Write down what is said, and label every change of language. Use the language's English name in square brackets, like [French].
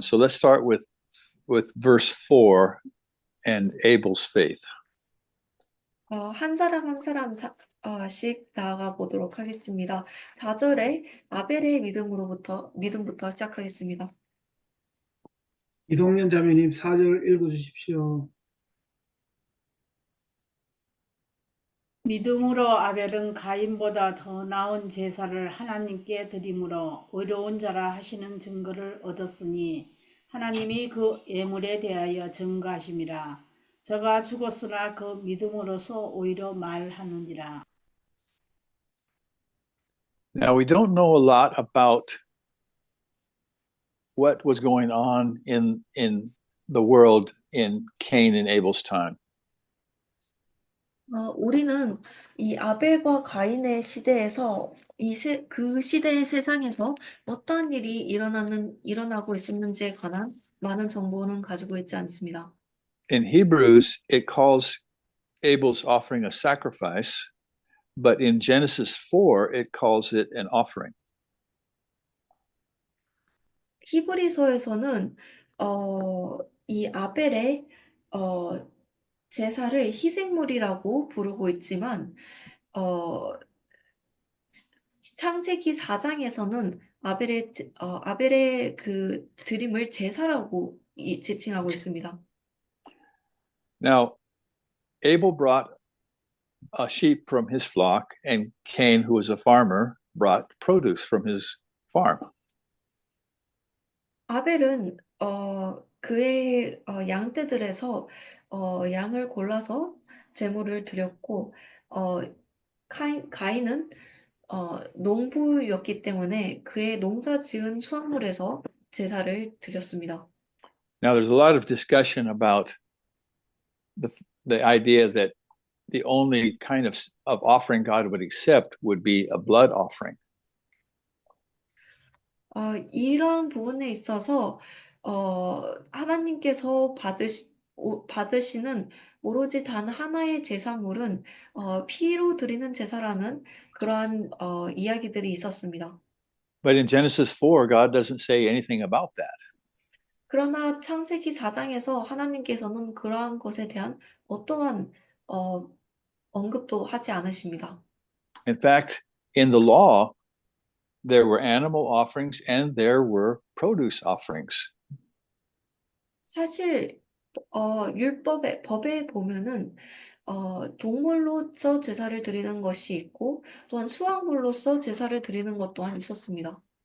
[English] So, let's start with verse 4 and Abel's faith. [Korean] 한 사람 한 사람씩 나아가 보도록 하겠습니다. 4절에 아벨의 믿음부터 시작하겠습니다. 이동년 자매님 4절 읽어주십시오. 믿음으로 아벨은 가인보다 더 나은 제사를 하나님께 드림으로 의로운 자라 하시는 증거를 얻었으니 하나님이 그 예물에 대하여 증거하심이라. 저가 죽었으나 그 믿음으로서 오히려 말하는지라. [English] Now, we don't know a lot about what was going on in the world in Cain and Abel's time. [Korean] 우리는 이 아벨과 가인의 시대에서 그 시대의 세상에서 어떠한 일이 일어나고 있었는지에 관한 많은 정보는 가지고 있지 않습니다. [English] In Hebrews, it calls Abel's offering a sacrifice, but in Genesis 4, it calls it an offering. [Korean] 히브리서에서는 이 아벨의 제사를 희생물이라고 부르고 있지만 창세기 4장에서는 아벨의 그 드림을 제사라고 지칭하고 있습니다. [English] Now, Abel brought a sheep from his flock, and Cain, who was a farmer, brought produce from his farm. [Korean] 아벨은 그의 양떼들에서 양을 골라서 제물을 드렸고 가인은 농부였기 때문에 그의 농사 지은 수확물에서 제사를 드렸습니다. [English] Now, there's a lot of discussion about the idea that the only kind of offering God would accept would be a blood offering. [Korean] 이런 부분에 있어서 하나님께서 받으시는 오로지 단 하나의 제사물은 피로 드리는 제사라는 그러한 이야기들이 있었습니다. [English] But in Genesis 4, God doesn't say anything about that. [Korean] 그러나 창세기 4장에서 하나님께서는 그러한 것에 대한 어떠한 언급도 하지 않으십니다. [English] In fact, in the law, there were animal offerings and there were produce offerings. [Korean] 사실 법에 보면은 동물로서 제사를 드리는 것이 있고 또한 수확물로서 제사를 드리는 것 또한 있었습니다.